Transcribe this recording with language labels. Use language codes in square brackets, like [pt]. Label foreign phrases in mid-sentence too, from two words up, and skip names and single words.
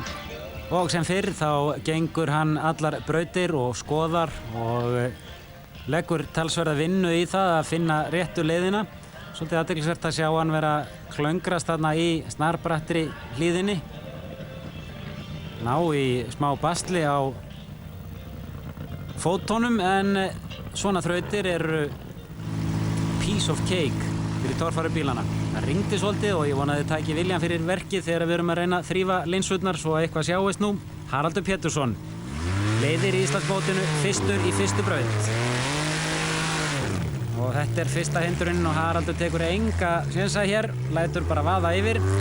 [is] Og sem fyrr þá gengur hann allar brautir og skoðar og leggur talsverða vinnu í það að finna réttu leiðina. Svolítið athyglisvert að sjá hann vera klöngrast þarna í snarbrattri hlíðinni. Ná í smá basli á fótónum en svona þrautir eru [en] piece of cake [is] fyrir torfærubílana. Það ringdi svolítið og ég vonaði að tæki viljan fyrir verkið þegar við erum að reyna að þrífa linsurnar svo að eitthvað sjáist nú. Haraldur Pétursson leiðir í Íslandsmótinu fyrstur í fyrstu braut. Og þetta er fyrsta hindrunin og Haraldur tekur enga sénsa hér, lætur bara vaða yfir.